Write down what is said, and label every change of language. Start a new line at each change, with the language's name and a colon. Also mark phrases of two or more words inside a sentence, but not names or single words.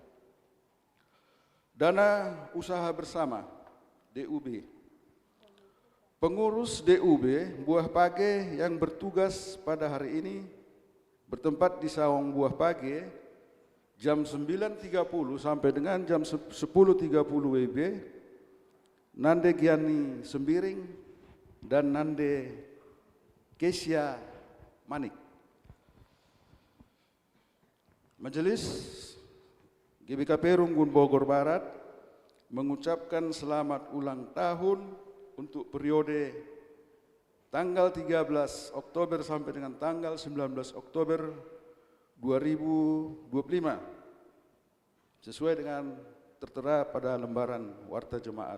Indonesian: Dana usaha bersama DUB. Pengurus DUB Buah Page yang bertugas pada hari ini bertempat di Sawang Buah Page jam 9.30 sampai dengan jam 10.30 WIB, Nande Giani Sembiring dan Nande Kesia Manik. Majelis GBKP Runggun Bogor Barat mengucapkan selamat ulang tahun untuk periode tanggal 13 Oktober sampai dengan tanggal 19 Oktober 2025 sesuai dengan tertera pada lembaran Warta Jemaat.